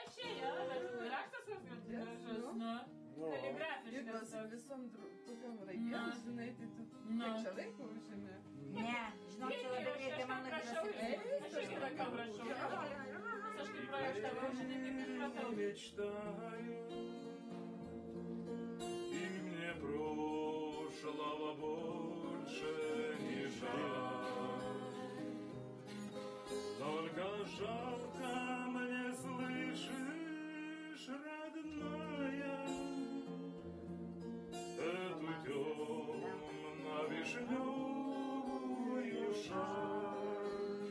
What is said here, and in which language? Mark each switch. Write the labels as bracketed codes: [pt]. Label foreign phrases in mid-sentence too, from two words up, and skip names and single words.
[lt] rašė, jo, raštas koks gražus, nu. Kaligrafiškas. Visom tokiom raidėm, žinai, tai tu kiek čia laiko užėmė? Ne, žinok, čia labai greitai mano Aš irgi tokiam rašau. Aš kaip projektavau, žinai, tik supratau. [ru] Мечтаю, и мне прошлого больше не жаль. Только жалко мне, слышишь, родная, эту темно-вишневую шаль.